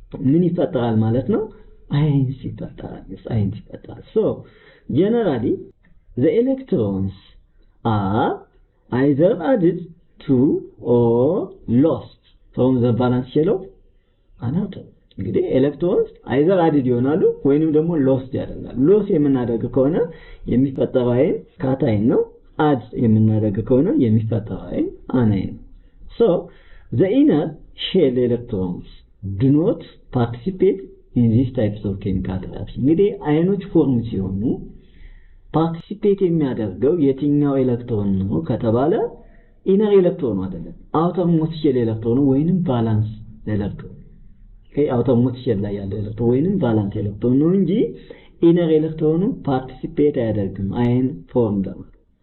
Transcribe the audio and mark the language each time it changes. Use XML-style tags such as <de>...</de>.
<am>ምን ይፈጠራል ማለት ነው</am> <en>ions ይፈጠራል so generally the electrons are either added to or lost from the valence shell of an atom</en> <am>እንግዲህ ኤሌክትሮንስ</am> <en>either added</en> <am>ይሆናሉ ወይንም ደግሞ</am> <en>lost</en> <am>ያደርጋሉ</am> <en>loss</en> <am>የምናደርግ ከሆነ የሚፈጠረው አይን</am> <en>cation</en> <am>ነው አድ የምናደርግ ከሆነ የሚፈጠረው አይን</am> <en>anion So the inner shell electrons do not participate in these types of chemical reaction.</en> <am>እንግዲህ አዮኖች ፎርም ሲሆኑ ፓርቲሲፔት የሚያደርገው የትኛው ኤሌክትሮን ነው ከተባለ ኢነር ኤሌክትሮን አይደለም፣ አውተር ሞስት ሼል ኤሌክትሮን ወይንም ቫላንስ ኤሌክትሮን። አውተር ሞስት ሼል ላይ ያለው ኤሌክትሮን ወይንም ቫላንስ ኤሌክትሮን ነው እንጂ ኢነር ኤሌክትሮኑ ፓርቲሲፔት አያደርግም አየን ፎርም ለማለት።</am>